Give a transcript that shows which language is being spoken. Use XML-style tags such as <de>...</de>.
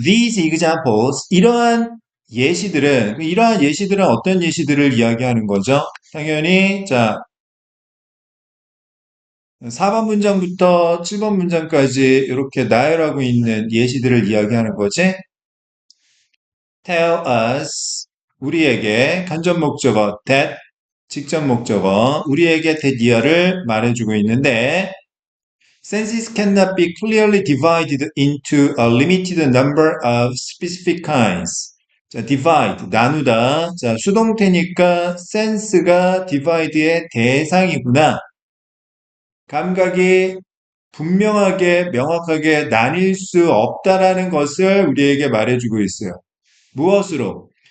<en>These examples,</en> <ko>이러한 예시들은 어떤 예시들을 이야기하는 거죠? 당연히, 자, 4번 문장부터 7번 문장까지 이렇게 나열하고 있는 예시들을 이야기하는 거지.</ko> <en>Tell us,</en> <ko>우리에게 간접 목적어,</ko> <en>that,</en> <ko>직접 목적어, 우리에게 that이야를 말해주고 있는데,</ko> <en>senses cannot be clearly divided into a limited number of specific kinds.</en> <ko>자, divide, 나누다. 자, 수동태니까 sense가 divide의 대상이구나. 감각이 분명하게, 명확하게 나뉠 수 없다라는 것을 우리에게 말해주고 있어요. 무엇으로?</ko>